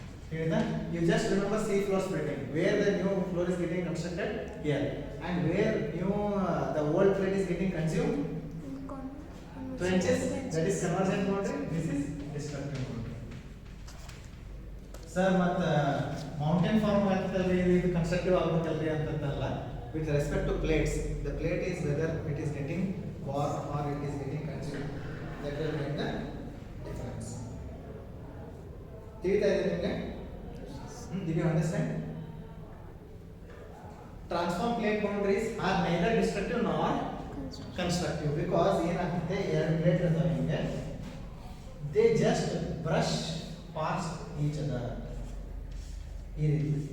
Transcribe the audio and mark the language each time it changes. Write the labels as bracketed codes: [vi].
[en] Hear that? You just remember sea floor splitting, where the new floor is getting constructed here, and where new the old plate is getting consumed. Trenches, that is convergent boundary. This is destructive boundary. [kn] Sir, ಮತ್ತೆ mountain form ಆಗ್ತದೆ ಇದು constructive ಆಗಬೇಕಲ್ರಿ ಅಂತಂತಲ್ಲ. [en] With respect to plates, the plate is whether it is getting warm or it is getting consumed. That will make the difference. [kn] ತಿಳಿತಾ ಇದೆ ನಿಮಗೆ? [en] Did you understand? Transform plate boundaries are neither destructive nor constructive, because [kn] ಏನಾಗುತ್ತೆ, ಎರಡು plate ಇರ್ತಾವೆ ಹಿಂಗೆ, [en] they just brush past each other. [kn] ಈ ರೀತಿ.